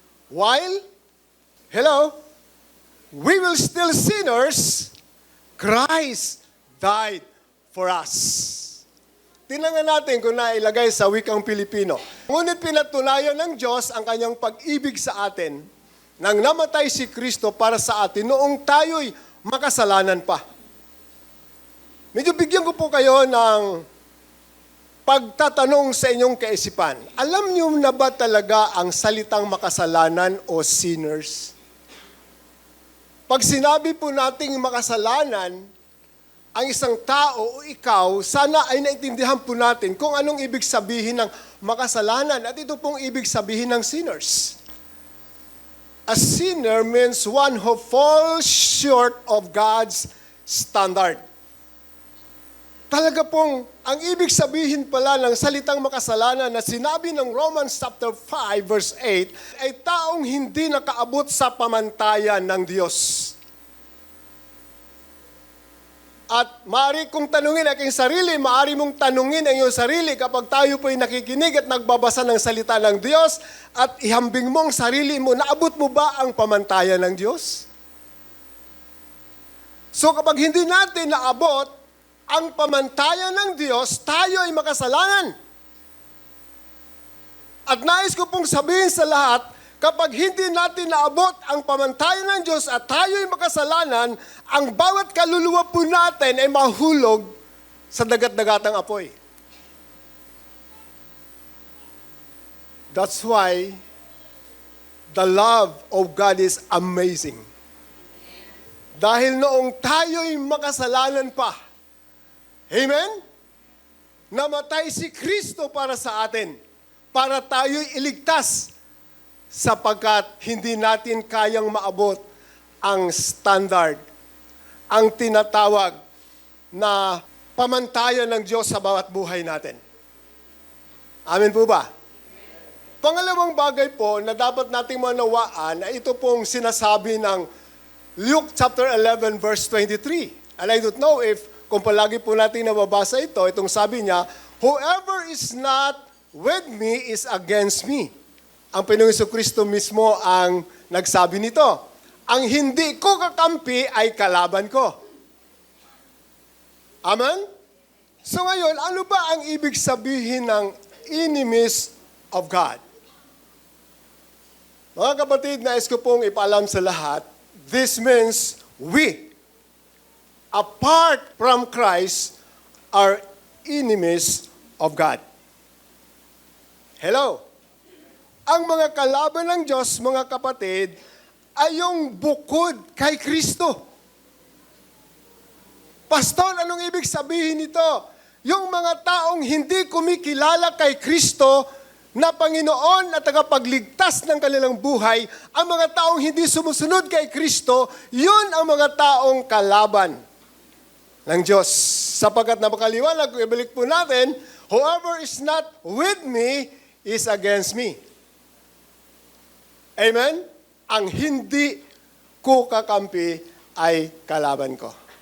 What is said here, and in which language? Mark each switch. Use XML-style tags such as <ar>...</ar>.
<en>While, we were still sinners, Christ died for us.</en> <tl>Tingnan natin kung nailagay sa wikang Pilipino. Ngunit pinatunayan ng Diyos ang kanyang pag-ibig sa atin nang namatay si Kristo para sa atin noong tayo'y makasalanan pa. Medyo bigyan ko po kayo ng pagtatanong sa inyong kaisipan. Alam niyo na ba talaga ang salitang makasalanan o sinners? Pag sinabi po nating makasalanan, ang isang tao o ikaw, sana ay naintindihan po natin kung anong ibig sabihin ng makasalanan. At ito pong ibig sabihin ng sinners.</tl> <en>A sinner means one who falls short of God's standard.</en> <tl>Talaga pong, ang ibig sabihin pala ng salitang makasalanan na sinabi ng Romans chapter 5 verse 8 ay taong hindi nakaabot sa pamantayan ng Diyos. At maaari kong tanungin aking sarili, maaari mong tanungin ang iyong sarili kapag tayo po'y nakikinig at nagbabasa ng salita ng Diyos at ihambing mong sarili mo, naabot mo ba ang pamantayan ng Diyos? So kapag hindi natin naabot ang pamantayan ng Diyos, tayo ay makasalanan. At nais ko pong sabihin sa lahat, Kapag hindi natin naabot ang pamantayan ng Diyos at tayo'y makasalanan, ang bawat kaluluwa po natin ay mahulog sa dagat-dagatang apoy.</tl> <en>That's why the love of God is amazing.</en> <tl>Dahil noong tayo'y makasalanan pa, amen? Namatay si Kristo para sa atin, para tayo'y iligtas, sapagkat hindi natin kayang maabot ang standard, ang tinatawag na pamantayan ng Diyos sa bawat buhay natin. Amen po ba? Pangalawang bagay po na dapat nating manawaan ay ito pong sinasabi ng Luke chapter 11 verse 23.</tl> <en>And I don't know if</en> <tl>kung palagi po natin nababasa ito, itong sabi niya,</tl> <en>whoever is not with me is against me.</en> <tl>Ang Panginoong Jesucristo mismo ang nagsabi nito. Ang hindi ko kakampi ay kalaban ko. Amen? So ngayon, ano ba ang ibig sabihin ng</tl> <en>enemies of God?</en> <tl>Mga kapatid, nais ko pong ipaalam sa lahat,</tl> <en>this means we, apart from Christ, are enemies of God. Hello?</en> <tl>Ang mga kalaban ng Diyos, mga kapatid, ay yung bukod kay Kristo. Pastor, anong ibig sabihin nito? Yung mga taong hindi kumikilala kay Kristo na Panginoon at tagapagligtas ng kanilang buhay, ang mga taong hindi sumusunod kay Kristo, yun ang mga taong kalaban ng Diyos. Sapagkat napakaliwanag, kung ibalik po natin,</tl> <en>whoever is not with me is against me. Amen?</en> <tl>Ang hindi ko kakampi ay kalaban ko.</tl>